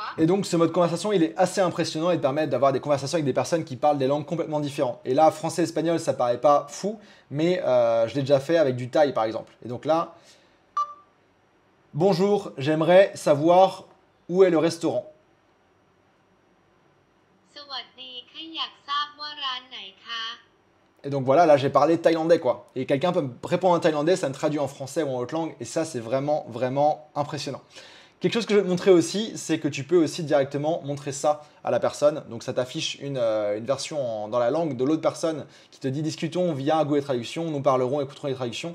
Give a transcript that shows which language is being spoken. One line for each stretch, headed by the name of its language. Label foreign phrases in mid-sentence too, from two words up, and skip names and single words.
French: Et donc ce mode conversation, il est assez impressionnant et te permet d'avoir des conversations avec des personnes qui parlent des langues complètement différentes. Et là, français, espagnol, ça paraît pas fou, mais je l'ai déjà fait avec du thaï par exemple. Et donc là, bonjour, j'aimerais savoir où est le restaurant.
Thai: สวัสดีค่ะอยากทราบว่าร้านไหนคะ
French: Et donc voilà, là j'ai parlé thaïlandais quoi. Et quelqu'un peut me répondre en thaïlandais, ça me traduit en français ou en autre langue. Et ça, c'est vraiment impressionnant. Quelque chose que je vais te montrer aussi, c'est que tu peux aussi directement montrer ça à la personne. Donc ça t'affiche une version dans la langue de l'autre personne qui te dit discutons via Google Traduction, nous parlerons, écouterons les traductions.